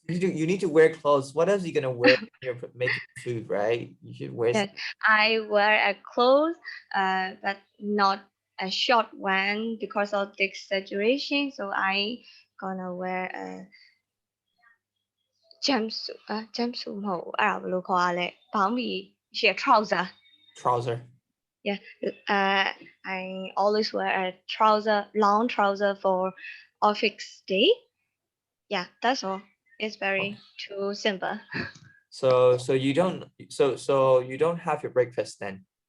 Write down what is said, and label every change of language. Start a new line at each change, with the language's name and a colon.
English: You need to wear clothes. What else are you gonna wear when you're making food, right? You should wear. Yes, I wear a clothes, but not a short one because of the exaggeration. So I gonna wear a jumpsuit.
Burmese: Jumpsuit မဟုတ်ဘူးအဲ့ဒါဘယ်လိုခေါ်ရလဲဘောင်းဘီရှေ့ trouser.
English: Trouser. Yeah, I always wear a long trouser for office day. Yeah, that's all. It's very too simple. So you don't you don't have your breakfast then?